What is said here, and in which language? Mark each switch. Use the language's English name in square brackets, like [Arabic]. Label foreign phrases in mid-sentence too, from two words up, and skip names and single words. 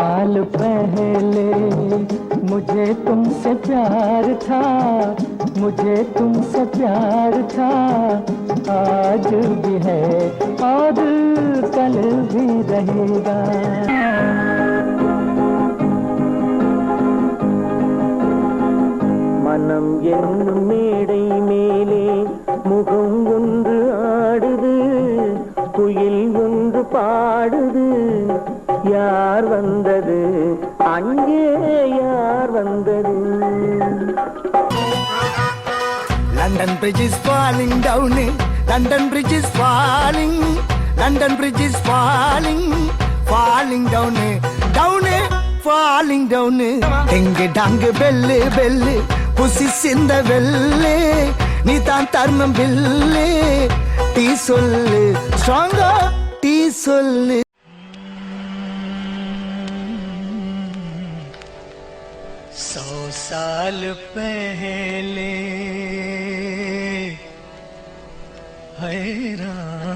[Hindi] साल पहले मुझे तुमसे प्यार था, मुझे तुमसे प्यार था। आज भी है और कल भी रहेगा। [Tamil] மனம் என்னும் மேடை மேலே முகம் ஒன்று ஆடுது, குயில் ஒன்று பாடுது, யார் வந்தது அங்கே யார் வந்தது? [English] London Bridge is falling down, London Bridge is falling, London Bridge is falling, falling down, down, falling down. Ding dang bell bell, pussy in the velle, [Tamil] நீ தான் தர்மம் பில்லு, டீ சொல்லு ஸ்ட்ராங்கா டீ சொல்லு. [Hindi] 100 साल पहले हैरान